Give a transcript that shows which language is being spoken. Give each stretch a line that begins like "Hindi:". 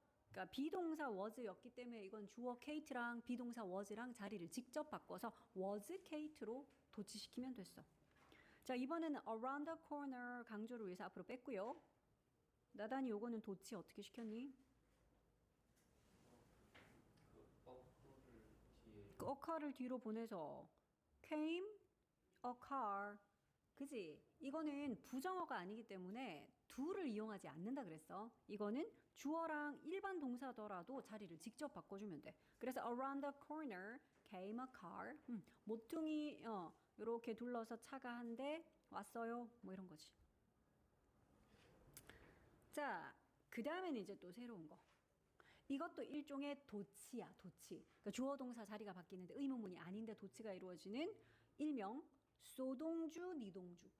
Korean: 그러니까 비동사 was였기 때문에 이건 주어 케이트랑 비동사 was랑 자리를 직접 바꿔서 was Kate로 도치시키면 됐어. 자, 이번에는
English: around the corner
Korean: 강조를 위해서 앞으로 뺐고요. 나단이 요거는 도치 어떻게 시켰니? occur를 뒤로 보내서
English: came a car.
Korean: 그지? 이거는 부정어가 아니기 때문에 do를 이용하지 않는다 그랬어. 이거는 주어랑 일반 동사더라도 자리를 직접 바꿔주면 돼.
English: 그래서 around the corner came a car.
Korean: 모퉁이 이렇게 둘러서 차가 한 대 왔어요. 뭐 이런 거지. 자, 그 다음에는 이제 또 새로운 거. 이것도 일종의 도치야, 도치. 그러니까 주어 동사 자리가 바뀌는데 의문문이 아닌데 도치가 이루어지는 일명 소동주, 니동주.